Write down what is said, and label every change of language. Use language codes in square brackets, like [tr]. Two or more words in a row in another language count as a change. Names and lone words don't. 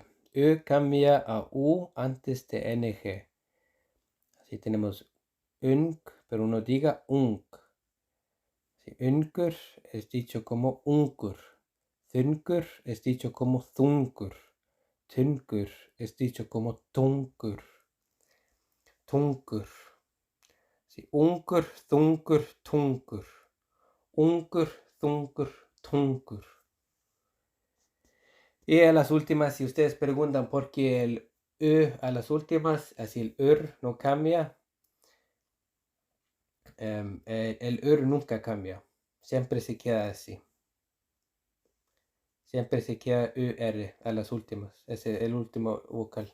[es] Ö cambia a U antes de NG. Así tenemos unk, pero uno diga unk. Sí, unkur es dicho como unkur. Þungur es dicho como þungur. Þungur es dicho como tungur. Tungur. Sí, [is] ungur, þungur, tungur. Ungur, þungur, tungur. [es] Y a las últimas, si ustedes preguntan por qué el a las últimas, así el no cambia, el nunca cambia, siempre se queda así. Siempre se queda UR a las últimas, es el último vocal.